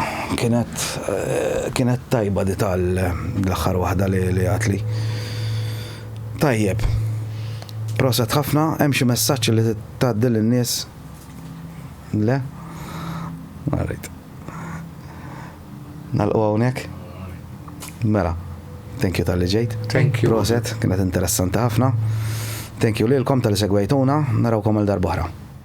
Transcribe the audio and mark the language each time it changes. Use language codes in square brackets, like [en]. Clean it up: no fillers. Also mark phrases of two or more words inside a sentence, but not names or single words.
[mt] Kienet tajba di tal-aħħar waħda li għatli. Tajjeb. Proset ħafna, hemm xi messaġġ li tgħaddi lin-nies. Le? Alright. Nalqu hawnhekk? Mela. [en] Thank you [mt] tal-li ġejt. [en] Thank you. [mt] Proset, kienet interessanti ħafna. [en] Thank you [mt] lilkom tal-li segwejtuna, narawkom għal darba oħra.